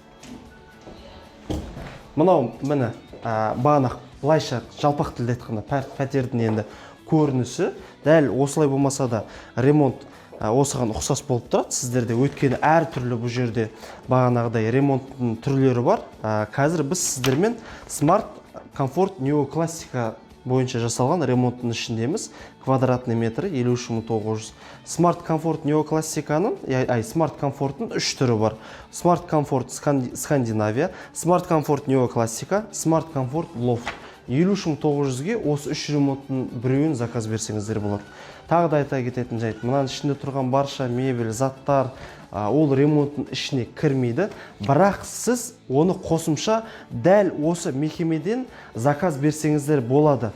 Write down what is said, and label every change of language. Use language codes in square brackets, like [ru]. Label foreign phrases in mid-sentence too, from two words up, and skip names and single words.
[kk] Мынау міне бағана былайша жалпақ тілде айтқанда пәтердің енді көрінісі, дәл осылай болмаса да ремонт осыған ұқсас болып тұрады. Сіздерде өткені әр түрлі бұл жерде бағанағыдай ремонттың түрлері бар. Қазір біз сіздермен Smart Comfort Neoclassica бойынша жасалған ремонттың ішіндеміз. Квадратный метрі 53.900. Smart Comfort Neoclassica'ның, Smart Comfort'ның 3 түрі бар. Smart Comfort Scandinavia, Smart Comfort Neoclassica, Smart Comfort Loft. 53.900-ге осы 3 ремонттың біреуін заказ берсеңіздер болады. Тағы да айта кететін жайт, мынаның ішінде тұрған барша мебель, заттар, ол ремонттың ішіне кірмейді. Бірақ сіз оны қосымша дәл осы мекемеден заказ берсеңіздер болады.